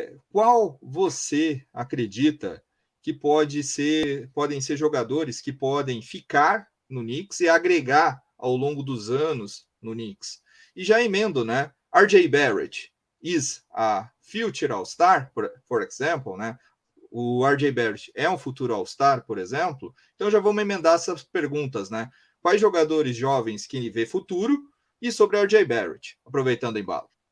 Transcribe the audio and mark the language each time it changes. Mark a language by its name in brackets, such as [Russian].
[Portuguese] Qual você acredita que podem ser jogadores que podem ficar no Knicks e agregar ao longo dos anos no Knicks? E já emendo, né? [English] RJ Barrett is a future All-Star, for example, né? [Portuguese] O RJ Barrett é um futuro All-Star, por exemplo? Então já vamos emendar essas perguntas, né? Quais jogadores jovens que vê futuro e sobre RJ Barrett, aproveitando o embalo.